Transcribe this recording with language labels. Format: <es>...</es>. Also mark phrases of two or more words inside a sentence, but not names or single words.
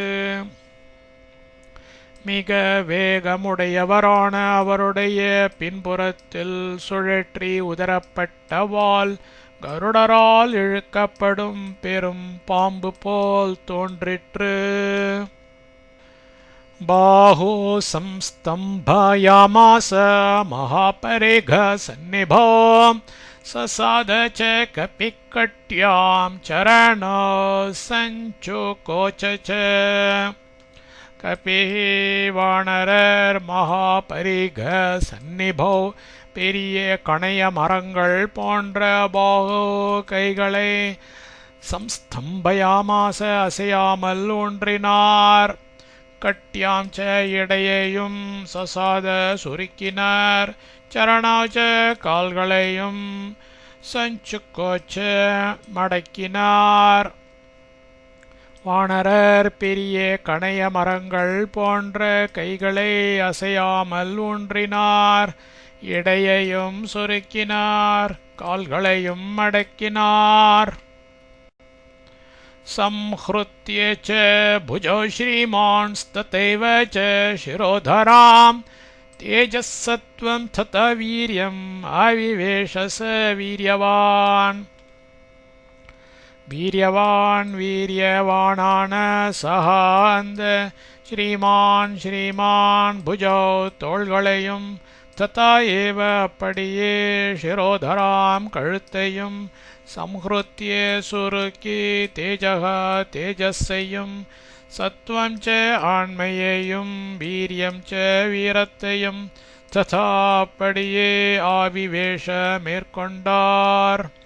<ta>மிக வேகமுடையவரான அவருடைய பின்புறத்தில் சுழற்றி உதரப்பட்ட வால் கருடரால் இழுக்கப்படும் பெரும் பாம்பு போல் தோன்றிற்று.</ta> <sa>बाहो संस्तम्भयामास महापरेघ सन्निभो ससाद च कपिकट्यां चरण सञ्चुकोच च</sa> <ta>कपिः வாணரர்</ta> <sa>महापरिघ सन्निभो</sa> <ta>பெரிய கணைய மரங்கள் போன்ற பாகோ கைகளை சம்ஸ்தம்பயாமாச அசையாமல் ஊன்றினார்.</ta> <sa>कट्याम् च</sa> <ta>இடையையும் சசாத சுருக்கினார். சரணாச்ச கால்களையும் சஞ்சுக்கோச்ச மடக்கினார். வாணரர் பெரிய கணைய மரங்கள் போன்ற கைகளை அசையாமல் ஊன்றினார். இடையையும் சுருக்கினார். கால்களையும் மடக்கினார்.</ta> <sa>संहृत्य च भुजौ श्रीमांस्तथैव च शिरोधरां तेजस्सत्त्वं तथा वीर्यम् आविवेश स वीर्यवान्.</sa> <ta>வீரியவானான சஹா அந்த ஸ்ரீமான் புஜௌ தோள்களையும்</ta> <sa>तथा एव</sa> <ta>அப்படியே சிரோதராம் கழுத்தையும் சம்ஹ்ருத்ய சுருக்கி தேஜக தேஜஸ்ஸையும்</ta> <sa>सत्त्वम् च</sa> <ta>ஆண்மையையும்</ta> <sa>वीर्यम् च</sa> <ta>வீரத்தையும் ததா அப்படியே ஆவிவேஷ மேற்கொண்டார்.</ta>